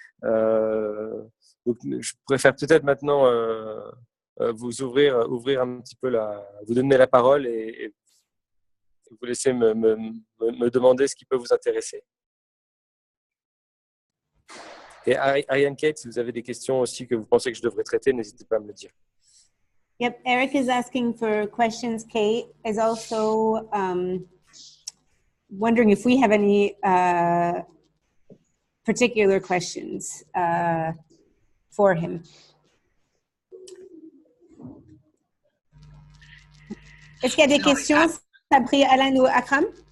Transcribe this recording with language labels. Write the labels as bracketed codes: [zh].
[fr] Donc, je préfère peut-être maintenant vous ouvrir un petit peu vous donner la parole et vous laisser me demander ce qui peut vous intéresser. Et Ariane Kate, si vous avez des questions aussi que vous pensez que je devrais traiter, n'hésitez pas à me le dire. [en] Yep, Eric is asking for questions. Kate is also wondering if we have any particular questions for him. [fr] Est-ce qu'il y a des questions, Sabri, Alan ou Akram?